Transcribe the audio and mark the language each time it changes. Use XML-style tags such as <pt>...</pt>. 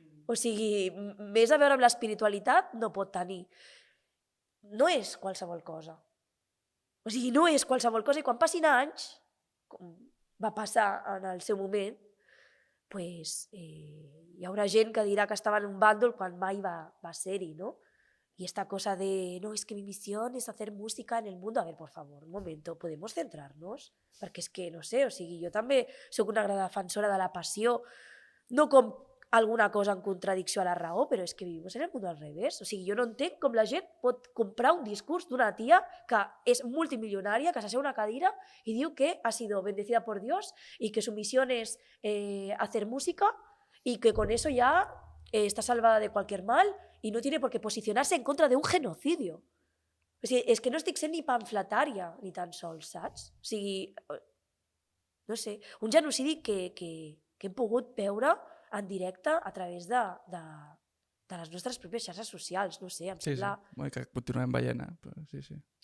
<ca>O sigui, més a veure amb l'espiritualitat no pot tenir. No és qualsevol cosa. O sigui, no és qualsevol cosa i quan passin anys, com va passar en el seu moment, pues, hi haurà gent que dirà que estava en un bàndol quan mai va ser-hi, ¿no?</ca> <es>Y esta cosa de, no, es que mi misión es hacer música en el mundo. A ver, por favor, un momento, ¿podemos centrarnos?</es> <ca>Perquè és que, no sé, o sigui, jo també sóc una gran defensora de la passió, no com alguna cosa en contradicció a la raó, però és que vivim en el món al revés. O sigui, jo no entenc com la gent pot comprar un discurs d'una tia que és multimilionària, que s'asseu a una cadira i diu que</ca> <es>ha sido bendecida por Dios y que su misión es hacer música y que con eso ya está salvada de cualquier mal y no tiene por qué posicionarse en contra de un genocidio.</es> <ca>O sigui, és que no estic sent ni pamfletària, ni tan sols, saps? O sigui, no sé, un genocidi que hem pogut veure en directe a través de les nostres pròpies xarxes socials, no sé, em sembla... Sí, que continuem veient, però sí.</ca>